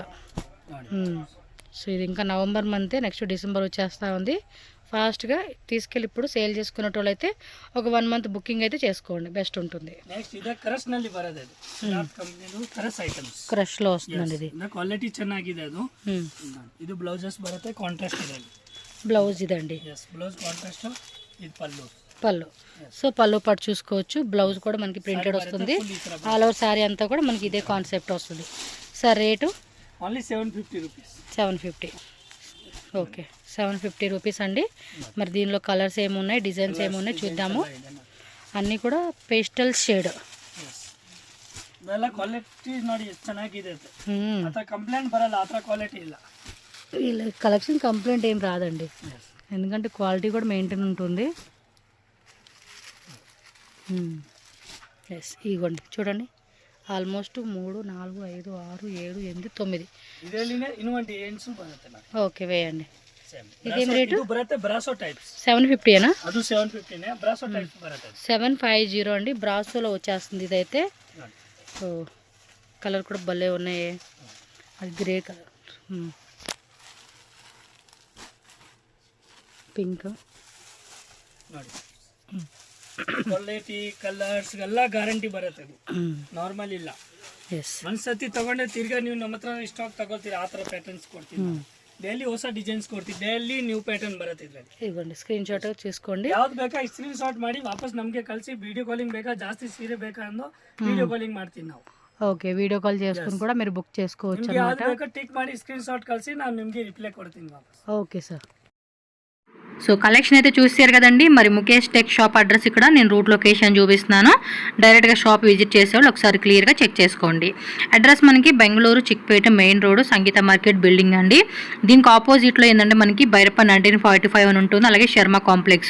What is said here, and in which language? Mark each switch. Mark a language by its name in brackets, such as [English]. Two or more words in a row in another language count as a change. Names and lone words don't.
[Telugu] సో ఇది ఇంకా నవంబర్ మంతే, [English] next December [Telugu] వచ్చేస్తూ ఉంది. ఫాస్ట్గా తీసుకెళ్ళి ఇప్పుడు సేల్ చేసుకునేటోళ్ళు అయితే ఒక 1 [English] month booking [Telugu] అయితే చేసుకోండి, బెస్ట్ ఉంటుంది. క్రష్లో వస్తుందండి ఇది. [Kannada] క్వాలిటీ ಚೆನ್ನಾಗಿದೆ. ಅದು ಇದು ಬ್ಲೌಸಸ್ ಬರುತ್ತೆ, ಕಾಂಟ್ರಾಸ್ಟ್ ಇದೆ. [Telugu] బ్లౌజ్ ఇదండి, బ్లౌజ్ కాంట్రాస్ట్. ఇది పళ్ళు. సో పళ్ళు పట్టు చూసుకోవచ్చు. బ్లౌజ్ కూడా మనకి ప్రింటెడ్ వస్తుంది. [English] all over [Telugu] శారీ అంతా కూడా మనకి ఇదే కాన్సెప్ట్ వస్తుంది. సార్ రేటు [English] only 750 rupees. [Telugu] 750. ఓకే, 750 రూపీస్ అండి. మరి దీనిలో కలర్స్ ఏమున్నాయి, డిజైన్స్ ఏమున్నాయి చూద్దాము. అన్నీ కూడా [English] pastel shade. [Kannada] ಕ್ವಾಲಿಟಿ ನೋಡಿ ಎಷ್ಟು ಚೆನ್ನಾಗಿದೆ. ಕಂಪ್ಲೇಂಟ್ ಬರಲ್ಲ, ಆ ಥರ ಕ್ವಾಲಿಟಿ ಇಲ್ಲ. [Telugu] వీళ్ళ [English] collection complaint [Telugu] ఏం రాదండి, ఎందుకంటే క్వాలిటీ కూడా మెయింటైన్ ఉంటుంది. ఎస్, ఇవ్వండి చూడండి. ఆల్మోస్ట్ 3, 4, 5, 6, 7, 8, 9. ఓకే, వేయండి. ఇదేం రేటు? 750ఏనా? 750 అండి. బ్రాసో అండి. బ్రాసోలో వచ్చేస్తుంది ఇదైతే. సో కలర్ కూడా భలే ఉన్నాయి. అది గ్రే కలర్, [Kannada] ಪಿಂಕ್ ನೋಡಿ. [English] quality colors [Kannada] ಎಲ್ಲ ಗ್ಯಾರಂಟಿ ಬರುತ್ತೆ. ಅದು ನಾರ್ಮಲ್ ಇಲ್ಲ. ಒಂದ್ಸತಿ ತಗೊಂಡೆ ತಿರ್ಗಾ ನೀವು ನಮ್ಮ ಹತ್ರ ಸ್ಟಾಕ್ ತಗೊಳ್ತೀರಿ, ಆ ಥರ ಪ್ಯಾಟರ್ನ್ಸ್ ಕೊಡ್ತೀವಿ. ಡೈಲಿ ಹೊಸ ಡಿಸೈನ್ಸ್ ಕೊಡ್ತೀವಿ, [English] daily new pattern [Kannada] ಬರುತ್ತೆ ಇದ್ರಲ್ಲಿ. [Telugu] ಇవ్వండి [English] screen shot [Telugu] చేసుకోండి. [Kannada] ಯಾವ್ದು ಬೇಕಾ [English] screen shot [Kannada] ಮಾಡಿ ವಾಪಸ್ ನಮಗೆ ಕಳಿಸಿ. [English] video calling [Kannada] ಬೇಕಾ, ಜಾಸ್ತಿ ಸೀರೆ ಬೇಕಾ ಅನ್ನೋ [English] video calling [Kannada] ಮಾಡ್ತೀವಿ ನಾವು. [Telugu] ఓకే, [English] video call [Telugu] చేసుకుని కూడా మీరు బుక్ చేసుకోవచ్చు [Kannada] ಯಾವ್ದು [Telugu] అన్నమాట. [Kannada] ಬೇಕಾ ಟಿಕ್ ಮಾಡಿ [English] screen shot [Kannada] ಕಳಿಸಿ, ನಾನು ನಿಮಗೆ ರಿಪ್ಲೈ ಕೊಡ್ತೀನಿ ವಾಪಸ್. [Telugu] ఓకే సార్. సో కలెక్షన్ అయితే చూసారు కదండి. మరి ముఖేష్ టెక్ షాప్ అడ్రస్ ఇక్కడ నేను [English] route location [Telugu] చూపిస్తున్నాను. డైరెక్ట్గా [English] shop visit [Telugu] చేసేవాళ్ళు ఒకసారి క్లియర్గా చెక్ చేసుకోండి. అడ్రస్ మనకి బెంగళూరు చిక్పేట మెయిన్ రోడ్ సంగీత మార్కెట్ బిల్డింగ్ అండి. దీనికి ఆపోజిట్లో ఏంటంటే మనకి బైరప్ప 1945 అని ఉంటుంది, అలాగే శర్మ కాంప్లెక్స్.